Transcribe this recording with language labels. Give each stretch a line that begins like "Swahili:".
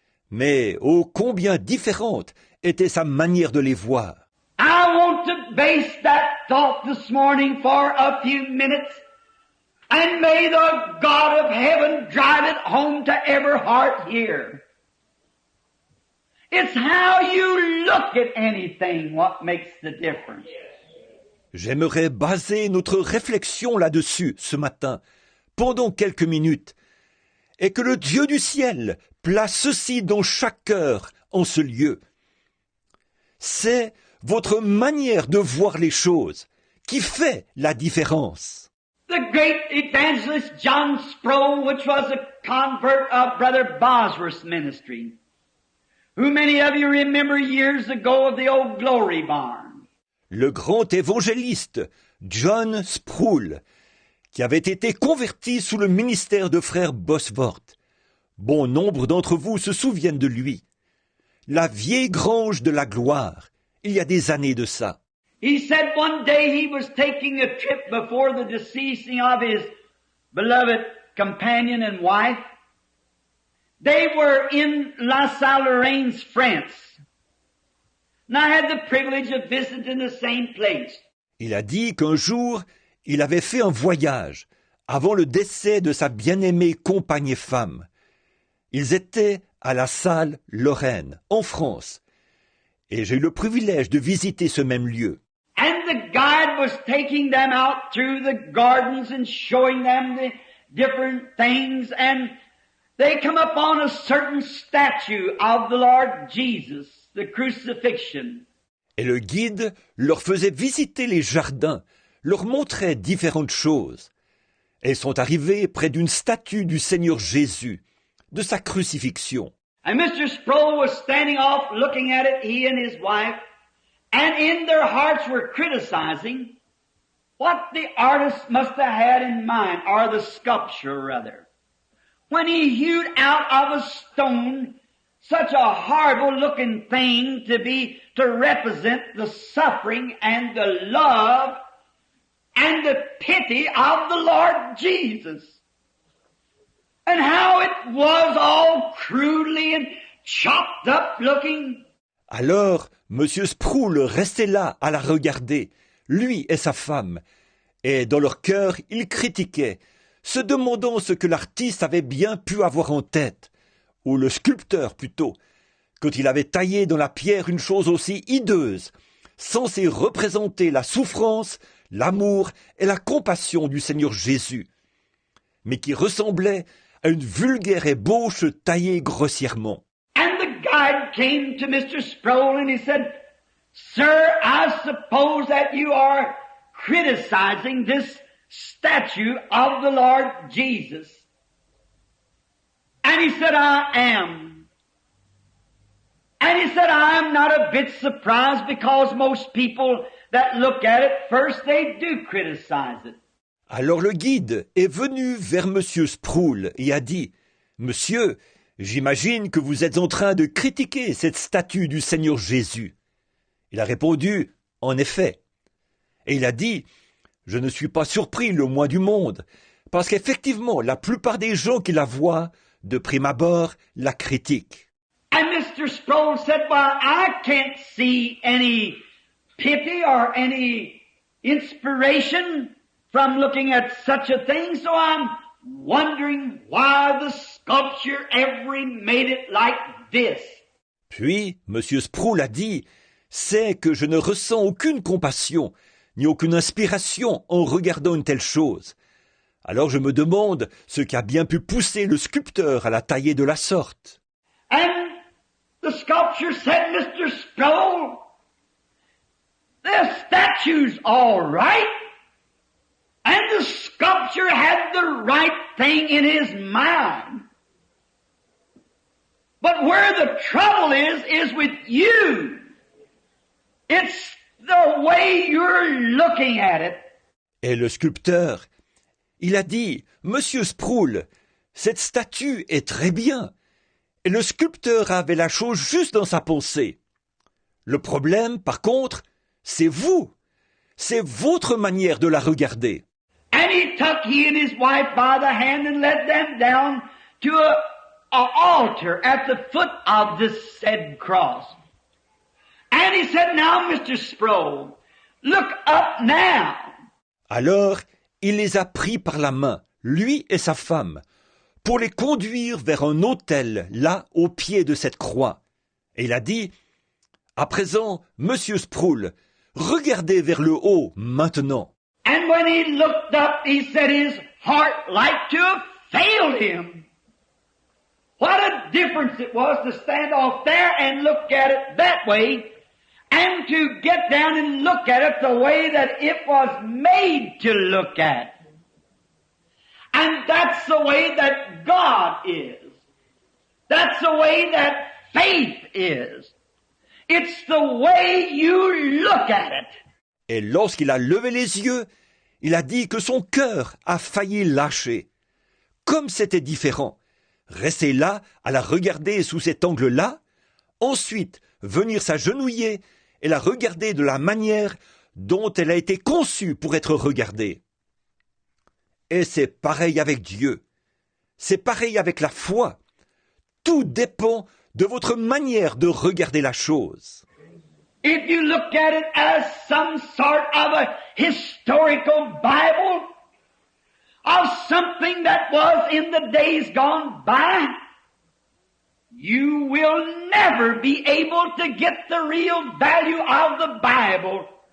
French: Mais ô combien différente était sa manière de les voir.
English: I want to base that thought this morning for a few minutes, and may the God of heaven drive it home to every heart here. It's how you look at anything what makes the difference.
French: J'aimerais baser notre réflexion là-dessus ce matin, pendant quelques minutes, et que le Dieu du ciel place ceci dans chaque cœur en ce lieu. C'est votre manière de voir les choses qui fait la différence.
English: The great evangelist John Sproul, which was a convert of Brother Bosworth's ministry, who many of you remember years ago of the old Glory Barn.
French: Le grand évangéliste John Sproul, qui avait été converti sous le ministère de frère Bosworth. Bon nombre d'entre vous se souviennent de lui. La vieille grange de la gloire, il y a des années de ça.
English: He said one day he was taking a trip before the deceasing of his beloved companion and wife. They were in La Salle-Lorraine's, France. And I had the privilege of visiting the same place.
French: Il a dit qu'un jour, il avait fait un voyage avant le décès de sa bien-aimée compagne et femme. Ils étaient à la Salle Lorraine, en France. Et j'ai eu le privilège de visiter ce même lieu.
English: And the guide was taking them out through the gardens and showing them the different things, and they come upon a certain statue of the Lord Jesus, the crucifixion.
French: Et le guide leur faisait visiter les jardins, leur montrait différentes choses. Et ils sont arrivés près d'une statue du Seigneur Jésus, de sa crucifixion.
English: And Mr. Sproul was standing off looking at it, he and his wife, and in their hearts were criticizing what the artist must have had in mind, or the sculpture rather, when he hewed out of a stone such a horrible looking thing to represent the suffering and the love and the pity of the Lord Jesus. And how it was all crudely and chopped up looking.
French: Alors, M. Sproul restait là à la regarder, lui et sa femme, et dans leur cœur, ils critiquaient, se demandant ce que l'artiste avait bien pu avoir en tête, ou le sculpteur plutôt, quand il avait taillé dans la pierre une chose aussi hideuse, censée représenter la souffrance, l'amour et la compassion du Seigneur Jésus, mais qui ressemblait à une vulgaire ébauche taillée grossièrement.
English: And the guide came to Mr. Sproul and he said, "Sir, I suppose that you are criticizing this statue of the Lord Jesus." And he said, "I am." And he said, "I am not a bit surprised because most people that look at it first, they do criticize it."
French: Alors le guide est venu vers M. Sproul et a dit « Monsieur, j'imagine que vous êtes en train de critiquer cette statue du Seigneur Jésus. » Il a répondu « En effet. » Et il a dit « Je ne suis pas surpris le moins du monde, parce qu'effectivement, la plupart des gens qui la voient, de prime abord, la critiquent.
English: And Mr. Sproul said, well, I can't see any pity or any inspiration from looking at such a thing, so I'm wondering why the sculpture ever made it like this.
French: Puis, M. Sproul a dit, c'est que je ne ressens aucune compassion, ni aucune inspiration en regardant une telle chose. Alors je me demande ce qui a bien pu pousser le sculpteur à la tailler de la sorte.
English: And the sculpture said, Mr. Sproul, the statue's all right. And the sculpture had the right thing in his mind. But where the trouble is with you. It's the way you're looking at it.
French: Et le sculpteur, il a dit, Monsieur Sproul, cette statue est très bien. Et le sculpteur avait la chose juste dans sa pensée. Le problème, par contre, c'est vous. C'est votre manière de la regarder.
English: And he and his wife by the hand and led them down to a altar at the foot of this said cross. And he said, now, Mr. Sproul, look up now.
French: Alors, il les a pris par la main, lui et sa femme, pour les conduire vers un autel, là, au pied de cette croix. Et il a dit, à présent, Monsieur Sproul, regardez vers le haut, maintenant.
English: And when he looked up, he said his heart like to have failed him. What a difference it was to stand off there and look at it that way, and to get down and look at it the way that it was made to look at. And that's the way that God is. That's the way that faith is. It's the way you look at it.
French: Et lorsqu'il a levé les yeux, il a dit que son cœur a failli lâcher. Comme c'était différent. Rester là, à la regarder sous cet angle-là, ensuite venir s'agenouiller et la regarder de la manière dont elle a été conçue pour être regardée. Et c'est pareil avec Dieu. C'est pareil avec la foi. Tout dépend de votre manière de regarder la chose.
English: If you look at it as some sort of a historical Bible, of something that was in the days gone by, you will never be able to get the real value of the Bible.